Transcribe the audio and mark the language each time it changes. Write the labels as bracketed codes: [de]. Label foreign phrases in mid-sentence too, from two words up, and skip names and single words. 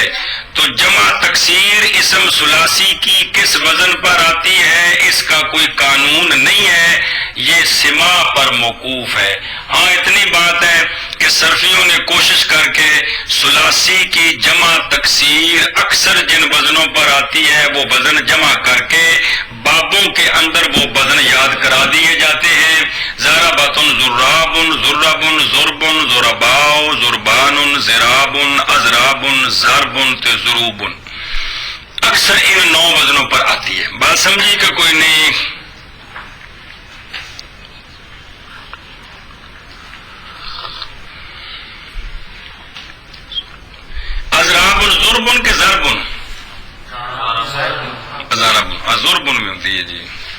[ur] تو جمع تکسیر اسم ثلاثی کی کس وزن پر آتی ہے اس کا کوئی قانون نہیں ہے، یہ سما پر موقوف ہے. ہاں اتنی بات ہے کہ صرفیوں نے کوشش کر کے ثلاثی کی جمع تکسیر اکثر جن وزنوں پر آتی ہے وہ وزن جمع کر کے بابوں کے اندر وہ وزن یاد کرا دیے جاتے ہیں. [ar] ضربۃ ضراب ضرب ضرب ضرباء ضربان ضراب اضراب ضرب ضروب. [ur] اکثر ان 9 وزنوں پر آتی ہے. بات سمجھی کہ کوئی نہیں؟ اضراب ضرب کے ضرب ضرب میں ہوتی ہے جی.